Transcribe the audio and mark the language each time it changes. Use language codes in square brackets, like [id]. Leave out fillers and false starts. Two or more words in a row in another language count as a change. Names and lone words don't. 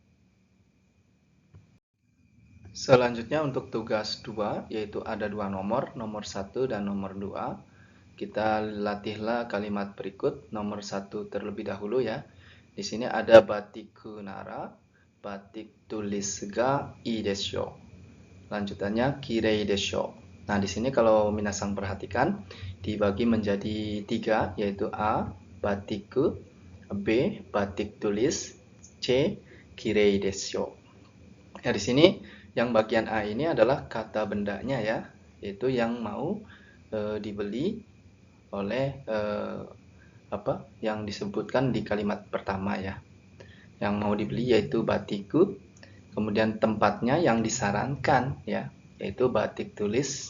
[id] Selanjutnya untuk tugas 2 yaitu ada 2 nomor 1 dan nomor 2. Kita latihlah kalimat berikut. Nomor 1 terlebih dahulu ya. Di sini ada batik nara, batik tulis [ja] がいいでしょ. [id] Lanjutannya [ja] きれいでしょ. [id] Nah, di sini kalau minasang perhatikan dibagi menjadi 3 yaitu A batiku, B batik tulis, [ja] C きれいでしょ. [id] Ya, di sini yang bagian A ini adalah kata bendanya ya, yaitu yang mau dibeli oleh yang disebutkan di kalimat pertama ya. Yang mau dibeli yaitu batiku, kemudian tempatnya yang disarankan ya, yaitu batik tulis.